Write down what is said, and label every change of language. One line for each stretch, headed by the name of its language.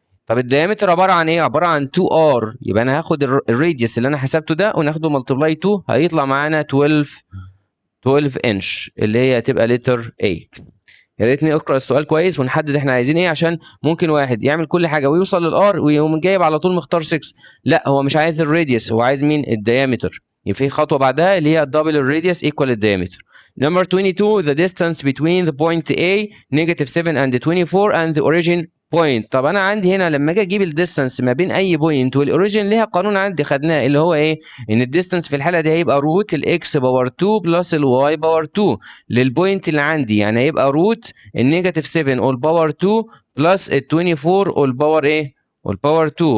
Arabic: طب الديامتر عباره عن ايه؟ عباره عن 2 ار. يبقى انا هاخد الراديوس اللي انا حسبته ده وناخده ملتبلاي 2، هيطلع معانا 12 انش اللي هي هتبقى لتر 8. يا ريتني اقرا السؤال كويس ونحدد احنا عايزين ايه، عشان ممكن واحد يعمل كل حاجه ويوصل للار ويقوم جايب على طول مختار 6. لا، هو مش عايز الراديوس، هو عايز مين؟ الديامتر. يبقى في خطوه بعدها اللي هي double الراديوس equal الديامتر.
English: Number 22 the distance between the point A -7 and 24 and the origin point.
Arabic: طب انا عندي هنا لما اجي اجيب الديستانس ما بين اي بوينت والاوريجين ليها قانون عندي خدناه، اللي هو ايه؟ ان الديستانس في الحاله دي هيبقى روت الاكس باور 2 بلس الواي باور 2 للبوينت اللي عندي. يعني هيبقى روت النيجاتيف 7 اول باور 2 بلس ال 24 اول باور ايه؟ اول باور 2.